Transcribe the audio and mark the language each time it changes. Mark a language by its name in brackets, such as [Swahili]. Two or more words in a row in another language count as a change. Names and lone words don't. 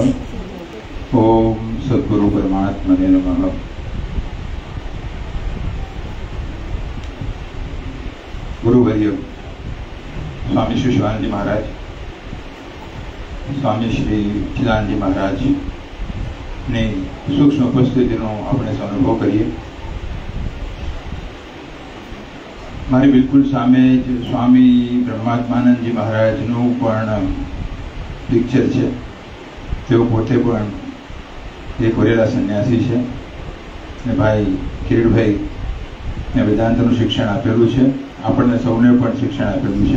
[Sanskrit] ओम सद्गुरु परमात्मने नमः। [Gujarati] ગુરુવર્ય સ્વામી શ્રી શિવાનંદ મહારાજ, સ્વામી શ્રી ચિદાનંદ મહારાજ ને સૂક્ષ્મ ઉપસ્થિતિનો આપણે અનુભવ કરીએ। મારી બિલકુલ સામે જ સ્વામી બ્રહ્માત્માનંદજી મહારાજનું પણ પિક્ચર છે। તેઓ પોતે પણ એક વરેલા સંન્યાસી છે ને ભાઈ કિરીટભાઈ ને વેદાંતનું શિક્ષણ આપેલું છે, આપણને સૌને પણ શિક્ષણ આપેલું છે।